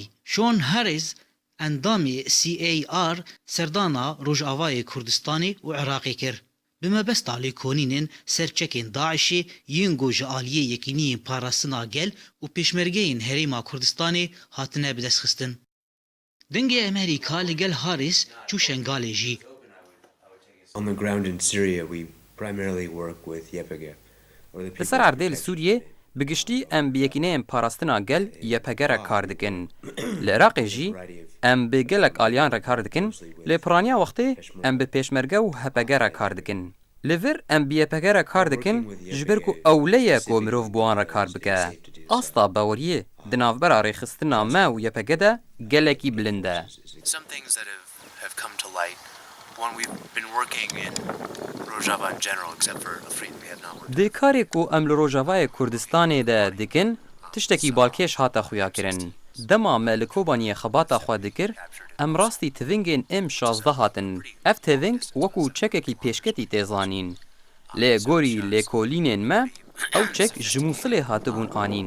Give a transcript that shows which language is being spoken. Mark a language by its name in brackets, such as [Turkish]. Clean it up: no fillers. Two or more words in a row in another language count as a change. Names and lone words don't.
[Kurdish] Sean Harris endamê CAR serdana Rojavayê Kurdistanê û Iraqê kir. Bi mebesta lêkolînên serçekên Daişê yên got ji aliyê yekîniyên parastina gel û pêşmergeyên Herêma Kurdistanê hatine bidestxistin. Dengê Amerîka li gel Harris çû Şengalê jî. [English] On the ground in Syria, we primarily work with YPG. [Kurdish] Li ser erdê li Sûriyê bi giştî em bi yekîneyên parastina gel YPG re kar dikin. Li Iraqê jî em bi gelek aliyan re kar dikin, lê piraniya wextê em bi pêşmerge û HPG re kar dikin. Li vir em bi YPG re kar dikin ji ber ku ewleye ku mirov bi wan re kar bike. Asta baweriyê di navbera rêxistina me û YPG de gelekî bilind e. [English] Some things that have come to light. One, we've been working in Rojava in general, except for Afrin, we have not worked. [Kurdish] Dê karê ku em li Rojavayê Kurdistanê de dikin, tiştekî balkêş hata xuya kirin. دما me li Kobaniyê xebata xwe dikir, em rastî tivingên M16 hatin. Ev tiving wekû çekekî pêşketî tê zanîn. Lê gorî lêkolînên me, ew çek ji Musilê hatibûn anîn.